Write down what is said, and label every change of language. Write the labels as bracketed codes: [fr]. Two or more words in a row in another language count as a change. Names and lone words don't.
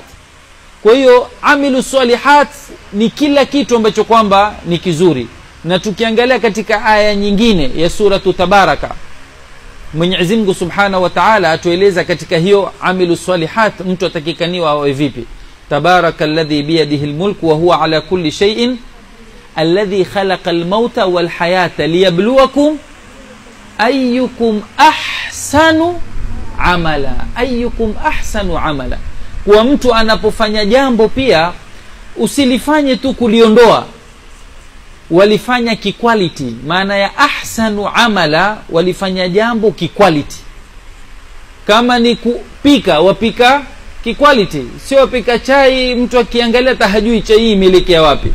[sw] Kwa hiyo [ar] عملوا الصالحات [sw] ni kila kitu ambacho kwamba ni kizuri. Na tukiangalia katika aya nyingine ya suratu Tabaraka, Mwenyezi Mungu [ar] سبحانه وتعالى [sw] atueleza katika hiyo [ar] عملوا الصالحات [sw] mtu atakikaniwa awe vipi. [ar] تبارك الذي بيده الملك وهو على كل شيء الذي خلق الموت والحياة ليبلوكم أيكم أحسن عملا. أيكم أحسن عملا. [sw] Kwa mtu anapofanya jambo pia usilifanye tu kuliondoa, walifanya kiquality. Maana ya [ar] أحسن عملا, [sw] walifanya jambo kiquality. Kama ni kupika, wapika kiquality, sio wapika chai mtu akiangalia tahajui chai hii imeelekea wapi.